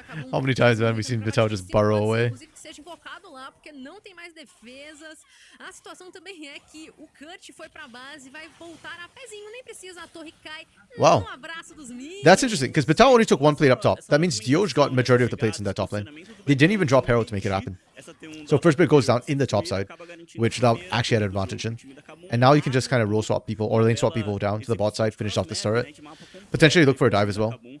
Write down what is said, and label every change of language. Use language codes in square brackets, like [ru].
[en] How many times have we seen Betal just burrow away? [pt] Inclusive que seja invocado lá, porque não tem mais defesas. A situação também é que o Kurt foi pra base, vai voltar a pezinho, nem precisa, a torre cai. [en] Wow. [pt] Abraço dos minions. [en] That's interesting, because Betal only took 1 plate up top. That means Dioj got majority of the plates in that top lane. They didn't even drop Herald to make it happen. So first plate goes down in the top side, which they'll actually had an advantage in. And now you can just kind of roll swap people, or lane swap people down to the bot side, finish off this turret. Potentially look for a dive as well.